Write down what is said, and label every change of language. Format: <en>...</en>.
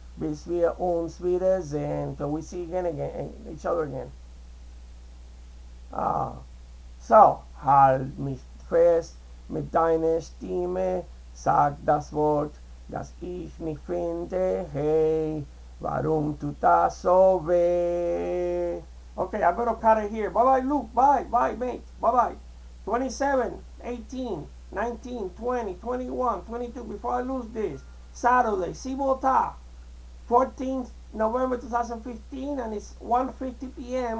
<de>Bis wir uns wiedersehen.</de> <en>Till we see each other again.</en> <de>So, halt mich fest mit deiner Stimme. Sag das Wort, das ich nicht finde. Hey, warum tut das so weh?</de> <en>Okay, I better cut it here. Bye-bye, Luke. Bye, mate. Bye-bye. 27, 18, 19, 20, 21, 22. Before I lose this. Saturday, CYBBOTA. 14th November 2015, and it's 1:50 p.m.</en>